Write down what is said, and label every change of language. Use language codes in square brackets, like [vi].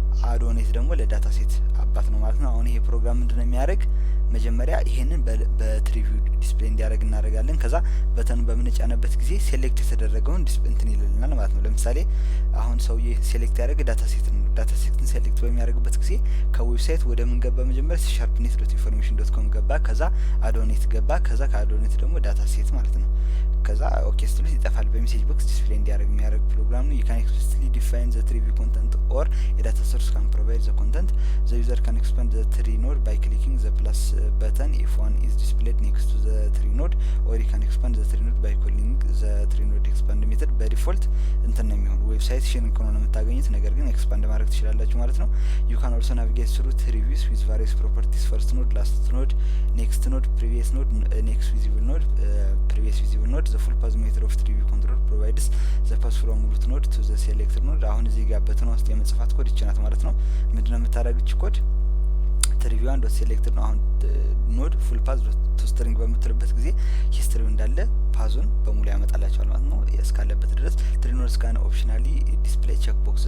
[am] አዶ ኔት ደግሞ ለዳታ ሴት አባት ነው ማለት ነው። አሁን ይሄ ፕሮግራም ምንድነው የሚያደርግ መጀመሪያ ይሄንን በትሪቪው ዲስፕሌይ እንዲያደርግ እናደርጋለን። ከዛ በተኑ በምንጫነበት ጊዜ ሴሌክት የተደረገውን እንትን ይልልናል ማለት ነው። ለምሳሌ አሁን ሰውዬ ሴሌክት ያደረገ ዳታ ሴትን ነው። ዳታ ሴትን ሴሌክት በሚያደርግበት ጊዜ ከዌብሳይት ወደ ምን ገባ? መጀመሪያ sharpnet.information.com ገባ። ከዛ አዶኔት ገባ። ከዛ ከአዶኔት ደግሞ ዳታ ሴት ማለት ነው። ከዛ ኦኬ ስትሉት ይጠፋል። በሜሴጅ ቦክስ ዲስፕሌይ እንዲያደርግ የሚያደርግ ፕሮግራም ነው። [en] you can explicitly define the tree content or a data source can provide the content. The user can expand the tree node by clicking the plus button if one is displayed next to the tree node, or you can expand the tree node by calling the TreeNode.Expand method. [am] በዲፎልት እንትን ነው የሚሆን ዌብሳይት ሽን ከሆነ የምታገኙት ነገር ግን ኤክስፓንድ ማድረግ ትችላላችሁ ማለት ነው። [en] you can also navigate through tree views with various properties: first node, last node, next node, previous node, next visible node, previous visible node. The full path method of tree view control provides the path from root node to the selected node. [am] አሁን እዚህ ጋር በተኑ ውስጥ የመጽፋት ኮድ ይችላል ማለት ነው። ምንድነው የምታደርጉት ኮድ ትሪቪው አንድ ሴሌክትድ ነው። አሁን [en] ኖድ ፉል ፓዝ ቱ ስትሪንግ [am] በምትልበት ጊዜ ሂስትሪው እንዳለ ፓዙን በሙሉ ያመጣላችኋል ማለት ነው እስካለበት ድረስ። [en] ትሪኖድ ስካን ኦፕሽናሊ ዲስፕሌይ ቼክ